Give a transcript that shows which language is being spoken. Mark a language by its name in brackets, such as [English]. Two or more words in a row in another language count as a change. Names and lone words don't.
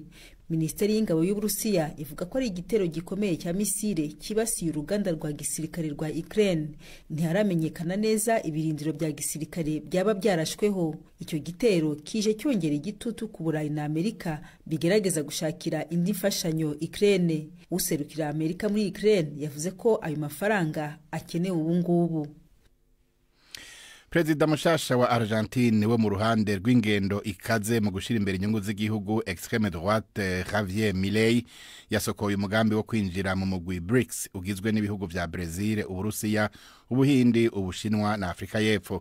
[Kinyarwanda] Minisiteri y'ingabo y'Uburusiya ivuga ko ari igitero gikomeye cya misile kibasiye uruganda rwa gisirikare rwa Ukraine. Ntiharamenyekana neza ibirindiro bya gisirikare byaba byarashweho. Icyo gitero kije cyongera igitutu ku Burayi na Amerika bigerageza gushakira indi mfashanyo Ukraine. Userukira Amerika muri Ukraine yavuze ko ayo mafaranga akenewe ubu ngubu. [Rundi] Perezida mushasha wa Argentine we mu ruhande rw'ingendo ikaze mu gushira imbere inyungu z'igihugu [French] extreme droite [Rundi] Javier Milei yasokoye umugambi wo kwinjira mu mugwi BRICS ugizwe n'ibihugu vya Brazil, Uburusiya, Ubuhindi, Ubushinwa na Afrika y'Epfo.